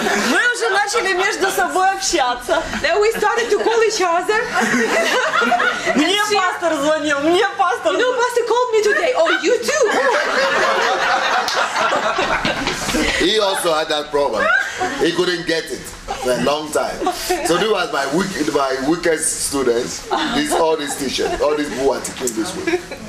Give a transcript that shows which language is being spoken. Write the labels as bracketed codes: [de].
[ru] Мы уже начали между собой общаться. [en] Then we started to call each other. Мне пастор звонил, мне пастор. You know, pastor called me today. Oh, you too. He also had that problem. He couldn't get it for a long time. So this was my weakest students. All these teachers, all these who are teaching this way.